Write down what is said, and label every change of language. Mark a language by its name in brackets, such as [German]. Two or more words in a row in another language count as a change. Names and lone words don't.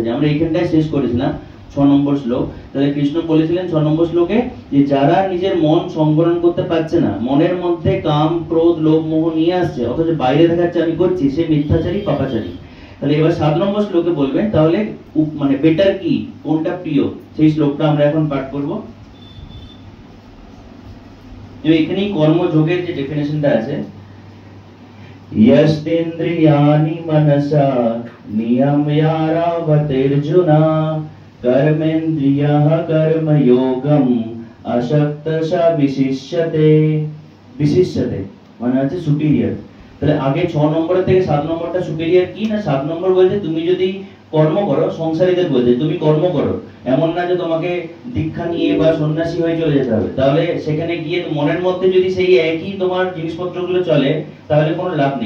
[Bangla] আমরা এইখানটায় শেষ করেছিলাম 6 নম্বর শ্লোক। তাহলে কৃষ্ণ বলেছিলেন 6 নম্বর শ্লোকে যে যারা নিজের মন সংবরণ করতে পারছে না, মনের মধ্যে কাম ক্রোধ লোভ মোহ নিয়ে আসছে, অথচ বাইরে দেখাচ্ছে আমি করছি, সে মিথ্যাচারী পাপাচারী। তাহলে এবার 7 নম্বর শ্লোকে বলবেন তাহলে মানে বেটার কি, কোনটা প্রিয়, সেই শ্লোকটা আমরা এখন পাঠ করব। এখানেই কর্মযোগের যে ডেফিনেশনটা আছে, [Sanskrit] यस्तेन्द्रियाणि मनसा नियम्यारावतेर्जुना कर्मेन्द्रियः कर्मयोगं अशक्तशा विशिष्यते। [Bangla] विशिष्यते মানে হচ্ছে সুপিরিয়র। তাহলে আগে 6 নম্বরের থেকে 7 নম্বরটা সুপেরিয়র কি না, 7 নম্বর বলছে তুমি যদি কর্ম করো, সংসারীদের বলছে তুমি কর্ম করো, এমন না যে তোমাকে দীক্ষা নিয়ে বা সন্ন্যাসী হয়ে চলে যেতে হবে। তাহলে সেখানে গিয়ে মনের মধ্যে যদি সেই একই তোমার জিনিসপত্রগুলো চলে তাহলে কোনো লাভ নেই।